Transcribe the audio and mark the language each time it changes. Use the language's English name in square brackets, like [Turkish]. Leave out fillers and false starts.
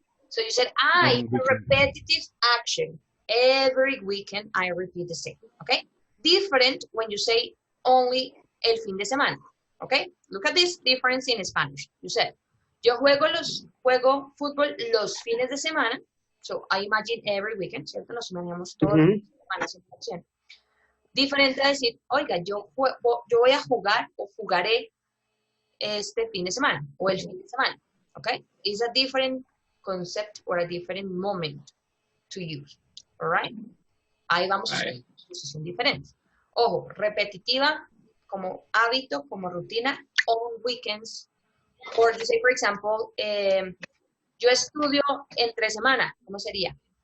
[English] So you said, I, a repetitive action. Every weekend I repeat the same, okay? Different when you say only [Spanish] el fin de semana, [English] okay? Look at this difference in Spanish. You said, [Spanish] yo juego fútbol los fines de semana. [English] So I imagine every weekend, [Spanish] ¿cierto? Nos imaginamos todas las semanas. Diferente a decir, oiga, yo voy a jugar o jugaré este fin de semana o el fin de semana, okay? [English] It's a different concept or a different moment to use, all right? [Spanish] Ahí vamos a hacer posición diferente. Ojo, repetitiva, como hábito, como rutina, [English] on weekends. Or you say, for example, [Spanish] yo estudio entre semana, ¿cómo sería?